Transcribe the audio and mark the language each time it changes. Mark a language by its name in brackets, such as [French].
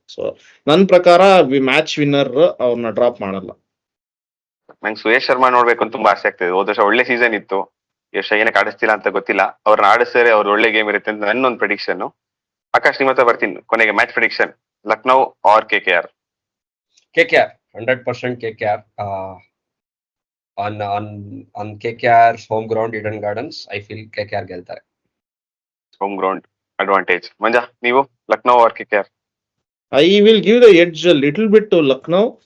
[Kannada] So ನನ್ ಪ್ರಕಾರ match winner ಅವ್ರನ್ನ ಡ್ರಾಪ್ ಮಾಡಲ್ಲ. ನಂಗೆ ಸುಯೇಶ್ ಶರ್ಮಾ ನೋಡ್ಬೇಕು ಅಂತ ತುಂಬಾ ಆಸೆ ಆಗ್ತಿದೆ. ಹೋದ ವರ್ಷ ಒಳ್ಳೆ ಸೀಸನ್ ಇತ್ತು, ಈ ವರ್ಷ ಏನಕ್ಕೆ ಆಡಿಸ್ತಿಲ್ಲ ಅಂತ ಗೊತ್ತಿಲ್ಲ. ಅವ್ರನ್ನ ಆಡಿಸಿದ್ರೆ ಅವ್ರ ಒಳ್ಳೆ ಗೇಮ್ ಇರುತ್ತೆ ಅಂತ ನನ್ನೊಂದು ಪ್ರಿಡಿಕ್ಷನ್. ಆಕಾಶ್ ನಿಮ್ಮ ಹತ್ರ ಬರ್ತೀನಿ, ಕೊನೆಗೆ match prediction Lucknow R KKR. [English] KKR 100% KKR. on KKR's home ground Eden Gardens, I feel KKR [Kannada] ಗೆಲ್ತಾರೆ. [English] Home ground advantage. [Kannada] ಮಂಜಾ, ನೀವು Lucknow R KKR? [English] I will give the edge a little bit to Lucknow.